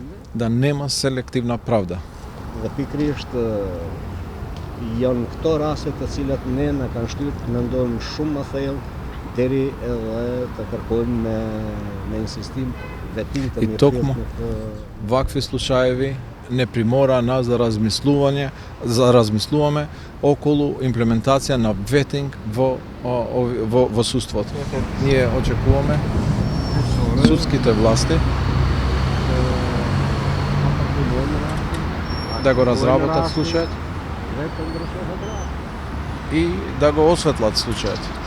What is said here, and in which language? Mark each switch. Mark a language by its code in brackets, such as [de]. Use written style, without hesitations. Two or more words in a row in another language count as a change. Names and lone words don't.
[mk] да нема селективна правда. [sq] dhe pikërisht janë këto raste të cilat ne na kanë shtyrt mendon shumë më thellë deri edhe të kërkojmë me insistim vetim të [mk] И [sq] mirëfillt [mk] токму [sq] në këtë [mk] вакви случаеви не примора нас за размислуваме околу имплементација на ветинг во судството. Ние очекуваме судските власти да го разработат случајот и да го осветлат случајот.